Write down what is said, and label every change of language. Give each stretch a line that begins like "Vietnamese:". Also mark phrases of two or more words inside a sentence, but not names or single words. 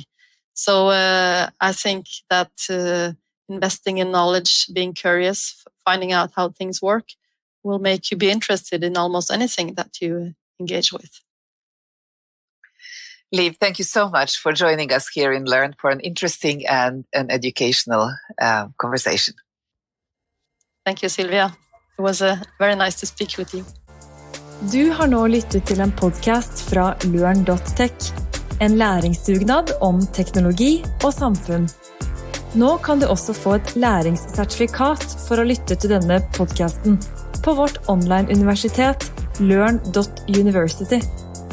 English: So I think that investing in knowledge, being curious, finding out how things work will make you be interested in almost anything that you engage with. Liv, thank you so much for joining us here in LØRN for an interesting and an educational conversation. Thank you, Silvija. It was very nice to speak with you.
Norwegian: Du har nå lyttet til en podcast fra LØRN.tech, en læringsdugnad om teknologi og samfunn. Nå kan du også få et læringssertifikat for å lytte til denne podcasten på vårt online universitet LØRN.university.